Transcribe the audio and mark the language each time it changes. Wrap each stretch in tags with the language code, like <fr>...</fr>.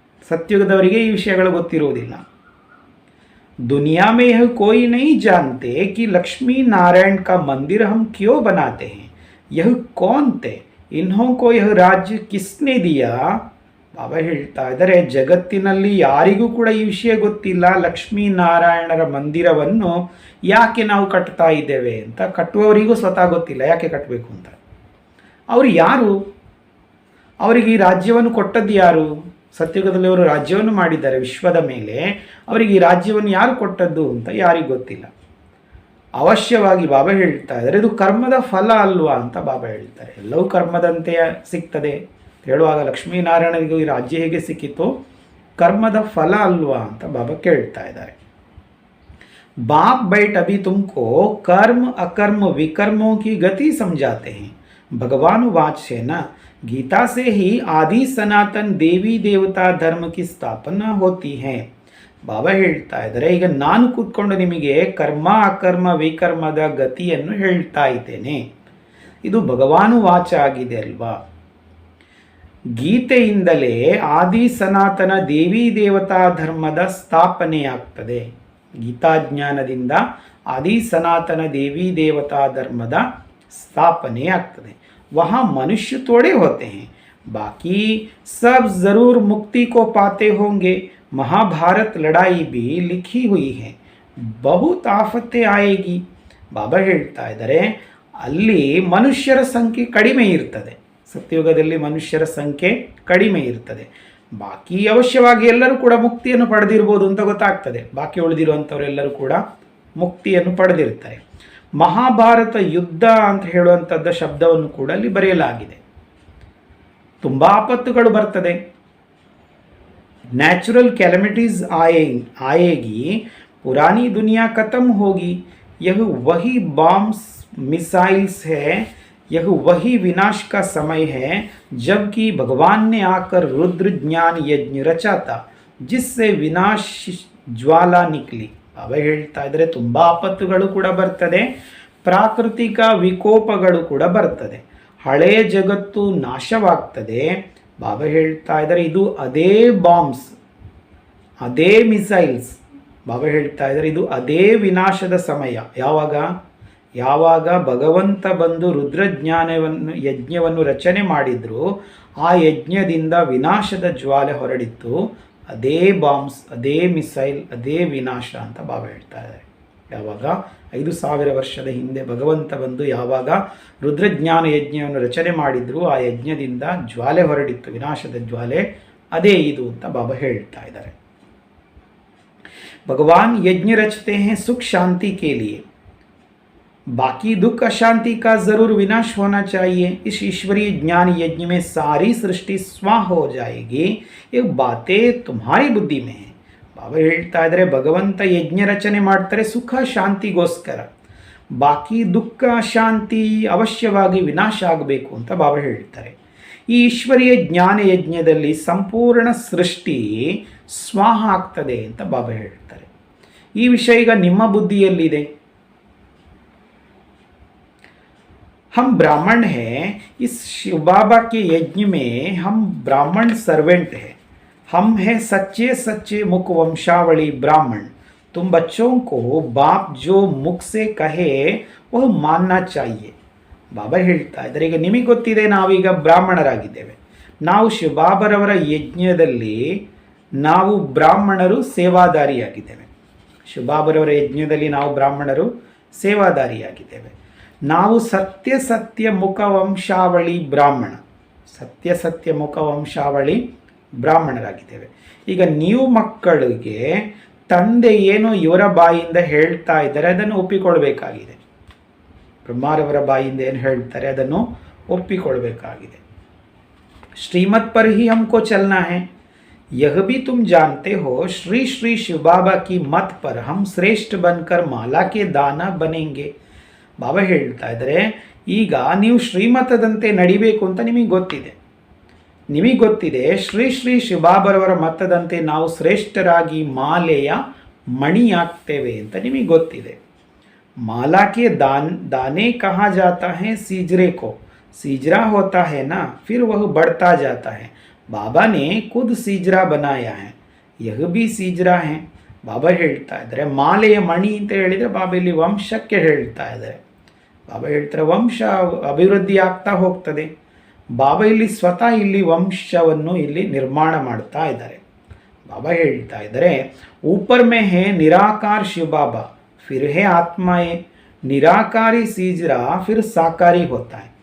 <kn>ಸತ್ಯುಗದವರಿಗೆ ಈ ವಿಷಯಗಳು ಗೊತ್ತಿರುವುದಿಲ್ಲ.</kn> <hi>दुनिया में यह कोई नहीं जानते कि लक्ष्मी नारायण का मंदिर हम क्यों बनाते हैं. यह कौन थे, इन्हों को यह राज्य किसने दिया.</hi> <kn>ಬಾಬಾ ಹೇಳ್ತಾ ಇದ್ದಾರೆ, ಜಗತ್ತಿನಲ್ಲಿ ಯಾರಿಗೂ ಕೂಡ ಈ ವಿಷಯ ಗೊತ್ತಿಲ್ಲ, ಲಕ್ಷ್ಮೀನಾರಾಯಣರ ಮಂದಿರವನ್ನು ಯಾಕೆ ನಾವು ಕಟ್ತಾ ಇದ್ದೇವೆ ಅಂತ. ಕಟ್ಟುವವರಿಗೂ ಸ್ವತಃ ಗೊತ್ತಿಲ್ಲ ಯಾಕೆ ಕಟ್ಟಬೇಕು ಅಂತ. ಅವರು ಯಾರು, ಅವರಿಗೆ ಈ ರಾಜ್ಯವನ್ನು ಕೊಟ್ಟದ್ದು ಯಾರು? ಸತ್ಯುಗದಲ್ಲಿ ಅವರು ರಾಜ್ಯವನ್ನು ಮಾಡಿದ್ದಾರೆ ವಿಶ್ವದ ಮೇಲೆ, ಅವರಿಗೆ ಈ ರಾಜ್ಯವನ್ನು ಯಾರು ಕೊಟ್ಟದ್ದು ಅಂತ ಯಾರಿಗೂ ಗೊತ್ತಿಲ್ಲ. ಅವಶ್ಯವಾಗಿ ಬಾಬಾ ಹೇಳ್ತಾ ಇದ್ದಾರೆ, ಇದು ಕರ್ಮದ ಫಲ ಅಲ್ವಾ ಅಂತ ಬಾಬಾ ಹೇಳ್ತಾರೆ. ಎಲ್ಲವೂ ಕರ್ಮದಂತೆ ಸಿಗ್ತದೆ ಹೇಳುವಾಗ ಲಕ್ಷ್ಮೀನಾರಾಯಣರಿಗೂ ಈ ರಾಜ್ಯ ಹೇಗೆ ಸಿಕ್ಕಿತು, ಕರ್ಮದ ಫಲ ಅಲ್ವಾ ಅಂತ ಬಾಬಾ ಕೇಳ್ತಾ ಇದ್ದಾರೆ.</kn> <hi>बाप बैठ अभी तुमको कर्म अकर्म विकर्मों की गति समझाते हैं. भगवान वाच से ना गीता से ही आदि सनातन देवी देवता धर्म की स्थापना होती है.</hi> <kn>ಬಾಬಾ ಹೇಳ್ತಾ ಇದ್ದಾರೆ, ಈಗ ನಾನು ಕೂತ್ಕೊಂಡು ನಿಮಗೆ ಕರ್ಮ ಅಕರ್ಮ ವಿಕರ್ಮದ ಗತಿಯನ್ನು ಹೇಳ್ತಾ ಇದ್ದೇನೆ. ಇದು ಭಗವಾನು ವಾಚ ಆಗಿದೆ ಅಲ್ವಾ. ಗೀತೆಯಿಂದಲೇ ಆದಿ ಸನಾತನ ದೇವಿ ದೇವತಾ ಧರ್ಮದ ಸ್ಥಾಪನೆಯಾಗ್ತದೆ. ಗೀತಾಜ್ಞಾನದಿಂದ ಆದಿ ಸನಾತನ ದೇವಿ ದೇವತಾ धर्मದ ಸ್ಥಾಪನೆ ಆಗ್ತದೆ.</kn> <hi>वहाँ मनुष्य थोड़े होते हैं, बाकी सब जरूर मुक्ति को पाते होंगे. महाभारत लड़ाई भी लिखी हुई है, बहुत ಆಫತ್ತೆ ಆएगी.</hi> <kn>ಬಾಬಾ ಹೇಳ್ತಾ ಇದ್ದಾರೆ, ಅಲ್ಲಿ ಮನುಷ್ಯರ ಸಂಖ್ಯೆ ಕಡಿಮೆ ಇರ್ತದೆ. ಸತ್ಯಯುಗದಲ್ಲಿ ಮನುಷ್ಯರ ಸಂಖ್ಯೆ ಕಡಿಮೆ ಇರ್ತದೆ. ಬಾಕಿ ಅವಶ್ಯವಾಗಿ ಎಲ್ಲರೂ ಕೂಡ ಮುಕ್ತಿಯನ್ನು ಪಡೆದಿರ್ಬೋದು ಅಂತ ಗೊತ್ತಾಗ್ತದೆ. ಬಾಕಿ ಉಳಿದಿರುವಂಥವರೆಲ್ಲರೂ ಕೂಡ ಮುಕ್ತಿಯನ್ನು ಪಡೆದಿರ್ತಾರೆ. ಮಹಾಭಾರತ ಯುದ್ಧ ಅಂತ ಹೇಳುವಂಥದ್ದ ಶಬ್ದವನ್ನು ಕೂಡ ಅಲ್ಲಿ ಬರೆಯಲಾಗಿದೆ. ತುಂಬ ಆಪತ್ತುಗಳು ಬರ್ತದೆ.</kn> <en>natural calamities</en> <hi>ಆಯೇಗಿ, ಪುರಾनी दुनिया खत्म होगी. यह वही बॉम्ब्स मिसाइल्स है, यह वही विनाश का समय है जबकि भगवान ने आकर रुद्र ज्ञान यज्ञ रचा था जिससे विनाश ज्वाला निकली.</hi> <kn>ಬಾಬಾ ಹೇಳ್ತಾ ಇದ್ದಾರೆ, ತುಂಬ ಆಪತ್ತುಗಳು ಕೂಡ ಬರ್ತದೆ, ಪ್ರಾಕೃತಿಕ ವಿಕೋಪಗಳು ಕೂಡ ಬರ್ತದೆ, ಹಳೆಯ ಜಗತ್ತು ನಾಶವಾಗ್ತದೆ. ಬಾಬಾ ಹೇಳ್ತಾ ಇದ್ದಾರೆ, ಇದು ಅದೇ ಬಾಂಬ್ಸ್, ಅದೇ ಮಿಸೈಲ್ಸ್. ಬಾಬಾ ಹೇಳ್ತಾ ಇದ್ದಾರೆ, ಇದು ಅದೇ ವಿನಾಶದ ಸಮಯ. ಯಾವಾಗ ಭಗವಂತ ಬಂದು ರುದ್ರಜ್ಞಾನವನ್ನು ಯಜ್ಞವನ್ನು ರಚನೆ ಮಾಡಿದ್ರು, ಆ ಯಜ್ಞದಿಂದ ವಿನಾಶದ ಜ್ವಾಲೆ ಹೊರಡಿತ್ತು. ಅದೇ ಬಾಂಬ್ಸ್, ಅದೇ ಮಿಸೈಲ್, ಅದೇ ವಿನಾಶ ಅಂತ ಬಾಬಾ ಹೇಳ್ತಾ ಇದ್ದಾರೆ. ಯಾವಾಗ 5000 ವರ್ಷದ ಹಿಂದೆ ಭಗವಂತ ಬಂದು ಯಾವಾಗ ರುದ್ರಜ್ಞಾನ ಯಜ್ಞವನ್ನು ರಚನೆ ಮಾಡಿದ್ರು, ಆ ಯಜ್ಞದಿಂದ ಜ್ವಾಲೆ ಹೊರಡಿತ್ತು, ವಿನಾಶದ ಜ್ವಾಲೆ, ಅದೇ ಇದು ಅಂತ ಬಾಬಾ ಹೇಳ್ತಾ ಇದ್ದಾರೆ.</kn> <hi>भगवान यज्ञ रचते हैं सुख शांति के लिए, बाकी दुख अशांति का जरूर विनाश होना चाहिए. इस ईश्वरीय ज्ञान यज्ञ में सारी सृष्टि स्वाह हो जाएगी. ये बातें तुम्हारी बुद्धि में है.</hi> <kn>ಬಾಬಾ ಹೇಳ್ತಾ ಇದ್ದಾರೆ, ಭಗವಂತ ಯಜ್ಞ ರಚನೆ ಮಾಡ್ತಾರೆ ಸುಖ ಶಾಂತಿಗೋಸ್ಕರ, ಬಾಕಿ ದುಃಖ ಶಾಂತಿ ಅವಶ್ಯವಾಗಿ ವಿನಾಶ ಆಗಬೇಕು ಅಂತ ಬಾಬಾ ಹೇಳ್ತಾರೆ. ಈ ಈಶ್ವರೀಯ ಜ್ಞಾನ ಯಜ್ಞದಲ್ಲಿ ಸಂಪೂರ್ಣ ಸೃಷ್ಟಿ ಸ್ವಾಹ ಆಗ್ತದೆ ಅಂತ ಬಾಬಾ ಹೇಳ್ತಾರೆ. ಈ ವಿಷಯ ಈಗ ನಿಮ್ಮ ಬುದ್ಧಿಯಲ್ಲಿದೆ.</kn> <hi>हम ब्राह्मण हैं, इस शिव बाबा के यज्ञ में हम ब्राह्मण सर्वेंट हैं. हम हैं सच्चे सच्चे मुख वंशावली ब्राह्मण. तुम बच्चों को बाप जो मुख से कहे वह मानना चाहिए.</hi> <kn>ಬಾಬಾ ಹೇಳ್ತಾ ಇದ್ದಾರೆ, ಈಗ ನಿಮಗೆ ಗೊತ್ತಿದೆ ನಾವೀಗ ಬ್ರಾಹ್ಮಣರಾಗಿದ್ದೇವೆ. ನಾವು ಶಿವಬಾಬರವರ ಯಜ್ಞದಲ್ಲಿ ನಾವು ಬ್ರಾಹ್ಮಣರು ಸೇವಾದಾರಿಯಾಗಿದ್ದೇವೆ. ಶಿವಬಾಬರವರ ಯಜ್ಞದಲ್ಲಿ ನಾವು ಬ್ರಾಹ್ಮಣರು ಸೇವಾದಾರಿಯಾಗಿದ್ದೇವೆ. ನಾವು ಸತ್ಯ ಸತ್ಯ ಮುಖವಂಶಾವಳಿ ಬ್ರಾಹ್ಮಣ, ಸತ್ಯ ಸತ್ಯ ಮುಖವಂಶಾವಳಿ ಬ್ರಾಹ್ಮಣರಾಗಿದ್ದೇವೆ. ಈಗ ನೀವು ಮಕ್ಕಳಿಗೆ ತಂದೆ ಏನು ಇವರ ಬಾಯಿಂದ ಹೇಳ್ತಾ ಇದ್ದಾರೆ ಅದನ್ನು ಒಪ್ಪಿಕೊಳ್ಬೇಕಾಗಿದೆ. ಬ್ರಹ್ಮಾರವರ ಬಾಯಿಂದ ಏನು ಹೇಳ್ತಾರೆ ಅದನ್ನು ಒಪ್ಪಿಕೊಳ್ಬೇಕಾಗಿದೆ.</kn> <hi>ಶ್ರೀಮತ್ पर ही हमको चलना है. यह भी तुम जानते हो, श्री श्री शिव बाबा की मत पर हम श्रेष्ठ बनकर माला के दाना बनेंगे.</hi> <kn>ಬಾಬಾ ಹೇಳ್ತಾ ಇದ್ದಾರೆ, ಈಗ ನೀವು ಶ್ರೀಮತದಂತೆ ನಡಿಬೇಕು ಅಂತ ನಿಮಗೆ ಗೊತ್ತಿದೆ. ಶ್ರೀ ಶ್ರೀ ಶಿವಬಾಬರವರ ಮತದಂತೆ ನಾವು ಶ್ರೇಷ್ಠರಾಗಿ ಮಾಲೆಯ ಮಣಿಯಾಗ್ತೇವೆ ಅಂತ ನಿಮಗೆ ಗೊತ್ತಿದೆ.</kn> <hi>माला के दाने कहा जाता है सीजरे को, सीजरा होता है ना, फिर वह बढ़ता जाता है. बाबा ने खुद सीजरा बनाया है, यह भी सीजरा है.</hi> <kn>ಬಾಬಾ ಹೇಳ್ತಾ ಇದ್ದಾರೆ, ಮಾಲೆಯ ಮಣಿ ಅಂತ ಹೇಳಿದರೆ ಬಾಬಾ ಇಲ್ಲಿ ವಂಶಕ್ಕೆ ಹೇಳ್ತಾ ಇದ್ದಾರೆ. ಬಾಬಾ ಹೇಳ್ತಾರೆ ವಂಶ ಅಭಿವೃದ್ಧಿ ಆಗ್ತಾ ಹೋಗ್ತದೆ. ಬಾಬಾ ಇಲ್ಲಿ ಸ್ವತಃ ಇಲ್ಲಿ ವಂಶವನ್ನು ಇಲ್ಲಿ ನಿರ್ಮಾಣ ಮಾಡ್ತಾ ಇದ್ದಾರೆ. ಬಾಬಾ ಹೇಳ್ತಾ ಇದ್ದಾರೆ,</kn> <hi>ऊपर में है निराकार शिव बाबा, फिर है आत्मा है निराकारी सीजरा, फिर साकारी होता है.</hi>